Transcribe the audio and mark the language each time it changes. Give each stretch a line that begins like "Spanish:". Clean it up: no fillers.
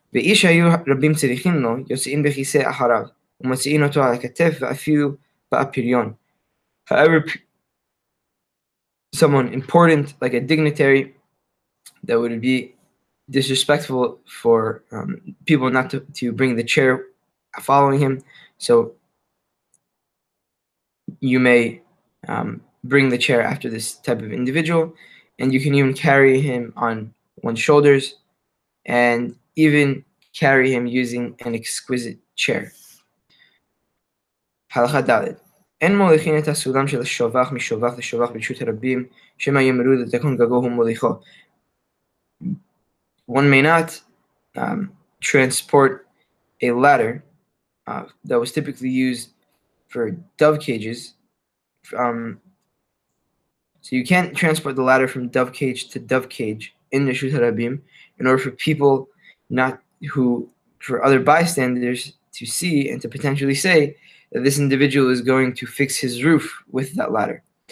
Hebrew: ואיש שהיו רבים צריכים לו, יוצאים בכיסא אחריו, ומוציאים אותו על הכתף ואפילו באפיריון.
English: However, someone important, like a dignitary, that would be disrespectful for people not to bring the chair following him. So you may bring the chair after this type of individual, and you can even carry him on one's shoulders, and even carry him using an exquisite chair.
Hebrew: הלכה ד' אין מוליכין את הסולם של השובח משובח לשובח ברשות הרבים, שמא יאמרו לתקון גגו הוא מוליכו.
English: One may not transport a ladder that was typically used for dove cages. So you can't transport the ladder from dove cage to dove cage in Reshut Harabim in order for people for other bystanders to see and to potentially say that this individual is going to fix his roof with that ladder.